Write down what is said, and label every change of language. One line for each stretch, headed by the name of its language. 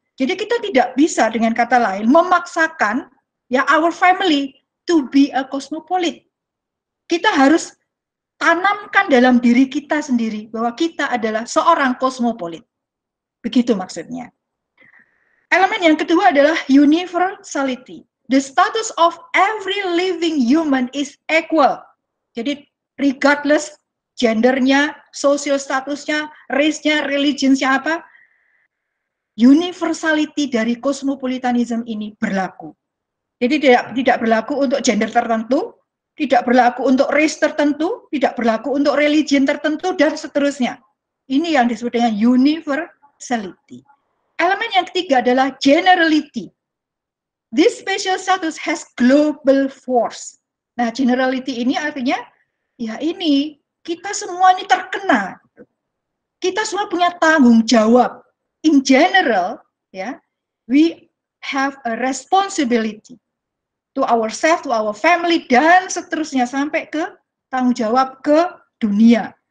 Indonesian: Jadi kita tidak bisa dengan kata lain memaksakan ya
English: our family to be a cosmopolite.
Indonesian: Kita harus tanamkan dalam diri kita sendiri bahwa kita adalah seorang kosmopolit. Begitu maksudnya. Elemen yang kedua adalah universality.
English: The status of every living human is equal.
Indonesian: Jadi regardless gendernya, social statusnya, race-nya, religion-nya apa, universality dari kosmopolitanisme ini berlaku. Jadi tidak berlaku untuk gender tertentu, tidak berlaku untuk race tertentu, tidak berlaku untuk religion tertentu, dan seterusnya. Ini yang disebut dengan universality. Elemen yang ketiga adalah generality.
English: This special status has global force.
Indonesian: Nah, generality ini artinya, ya ini, kita semua ini terkena. Kita semua punya tanggung jawab.
English: In general, ya, we have a responsibility to ourselves, to our family,
Indonesian: dan seterusnya sampai ke tanggung jawab ke dunia.